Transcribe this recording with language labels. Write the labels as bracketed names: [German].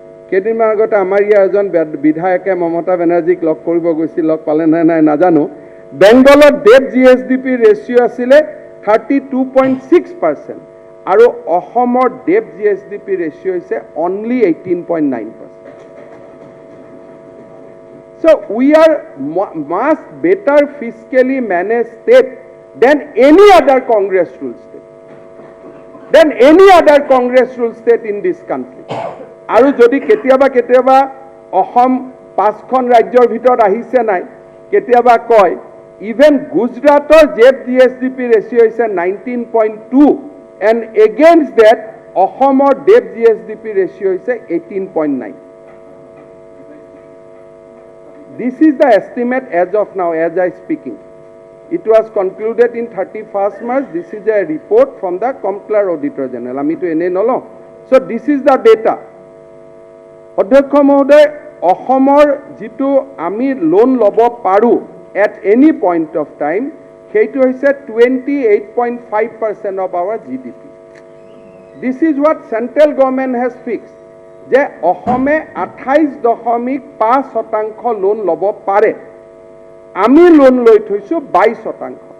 [Assamese] কেইদিনমান আগতে আমাৰ ইয়াৰ এজন বিধায়কে মমতা বেনাৰ্জীক লগ কৰিব গৈছিল লগ পালে নাই নাজানো বেংগলত ডেট জিএছডিপি ৰেচিঅ' আছিলে 32.6% আৰু অসমৰ ডেট জিএছডিপি ৰেচিঅ' হৈছে only 18.9%. [English] So we are much better fiscally managed state than any other Congress rule state. Than any other Congress rule state in this country. [Assamese] আৰু যদি কেতিয়াবা অসম 5খন ৰাজ্যৰ ভিতৰত আহিছে নাই কেতিয়াবা কয় ইভেন গুজৰাটৰ জেট জিএছডিপি ৰেচিঅ' হৈছে 19.2 [English] and against that [Assamese] অসমৰ ডেট জিএছডিপি ৰেচিঅ' হৈছে 18.9. [English] This is the estimate as of now as I speaking. It was concluded in 31st March. This is a report from the Comptroller Auditor General. [Assamese] আমি তো এনে নলওঁ. [English] So this is the data. [Assamese] অধ্যক্ষ মহোদয় অসমৰ যিটো আমি লোন ল'ব পাৰোঁ [English] at any point of time [Assamese] সেইটো হৈছে 28.5% [English] of our GDP. This is what central government has fixed [Assamese] যে অসমে 28.5% লোন ল'ব পাৰে আমি লোন লৈ থৈছোঁ 22%.